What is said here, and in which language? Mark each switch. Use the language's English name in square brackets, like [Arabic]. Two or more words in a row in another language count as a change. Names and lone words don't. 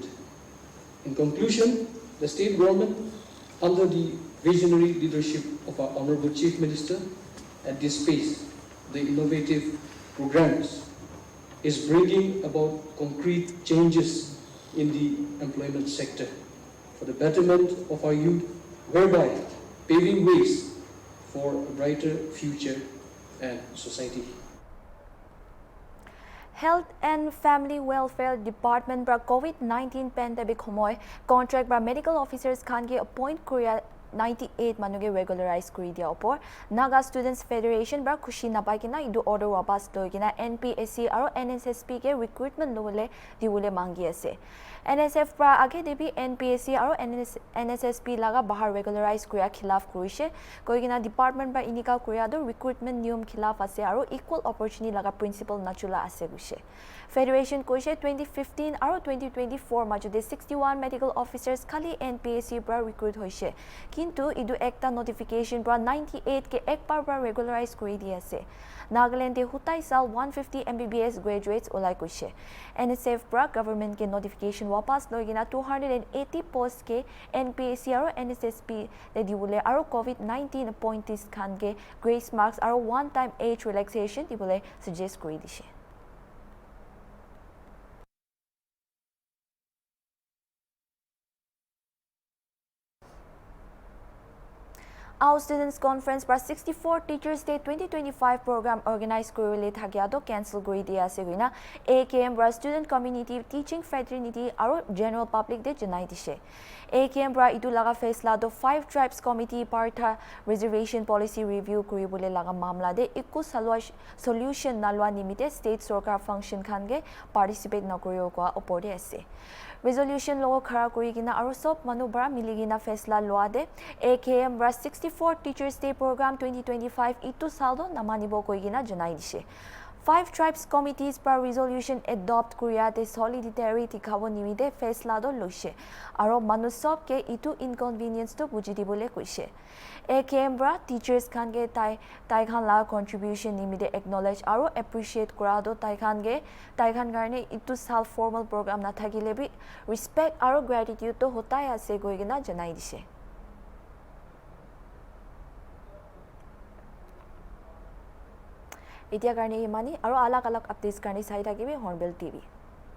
[English] In conclusion, the state government, under the visionary leadership of our Honorable Chief Minister, at this pace, the innovative programs is bringing about concrete changes in the employment sector for the betterment of our youth, whereby paving ways for a brighter future and society. [Naga Pidgin] Health and Family Welfare Department bra [English] COVID-19 pandemic [Naga Pidgin] homoy contract bra [English] medical officers [Naga Pidgin] khan ge appoint Korea 98 manuge regularize kuri dia opor Naga Students Federation bra khushi napai kina idu order wapas loi kina NPSC aro NSSP ke recruitment lole diule mangi ase NSF bra age debi NPSC aro NSSP laga bahar regularize kuria khilaf kurise koi kina department bra inika kuria do recruitment niyom khilaf ase aro [English] equal opportunity [Naga Pidgin] laga principle nachula ase guse Federation koise 2015 aro 2024 majode 61 [English] medical officers [Naga Pidgin] khali NPSC bra recruit hoise kintu idu ekta notification bra 98 ke ek par bra regularize kuri di ase Nagaland de hutai sal 150 [English] MBBS graduates [Naga Pidgin] olai koise NSF bra government ke notification wapas loi gina 280 post ke NPSC aro NSSP le diule aro [English] COVID-19 appointees [Naga Pidgin] khan ke [English] grace marks [Naga Pidgin] aro [English] one time age relaxation [Naga Pidgin] dibule suggest kuri dishe Our Students Conference bra 64 Teachers Day 2025 [English] program organized [Naga Pidgin] korele thagya do cancel kori dia ase guina AKM bra [English] student community teaching fraternity [Naga Pidgin] aro [English] general public [Naga Pidgin] de janai dishe AKM bra itu laga faisla do 5 [English] tribes committee [Naga Pidgin] partha [English] reservation policy review [Naga Pidgin] kori bole laga mamla de ikku solution nalwa nimite state sarkar function khan ge participate na koriyo kwa opode ase resolution lo khara kori gina aro sob manu bra miligina faisla loa de AKM bra 64 Teachers Day program 2025 itu saldo namanibo koi gina janai dishe 5 tribes committees par [English] resolution adopt [Naga Pidgin] kuria de solidarity tikhawo nimide faisla do loise aro manu sob ke itu inconvenience to buji dibole koise AKM bra teachers khan ge tai khan la contribution nimide acknowledge aro appreciate kura do tai khan garne itu sal [English] formal program [Naga Pidgin] na thagile bi respect aro gratitude to hotai ase goi gina janai dishe Itia karne imani aro alak updates karne sai thakibe Hornbill TV